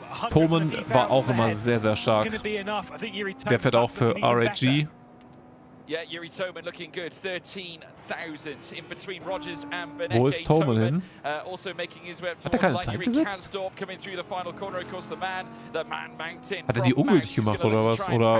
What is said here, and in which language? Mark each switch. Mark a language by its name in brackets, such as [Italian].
[German] Thoman war auch immer sehr, sehr stark. Der fährt auch für RAG. [English] Yeah, Yuri Thoman looking good. 13,000 in between Rogers and Beneke. [German] Wo ist Thoman hin? [English] Also making his way up [German] Hat er keine Zeit gesetzt? Hat er die ungültig gemacht oder was?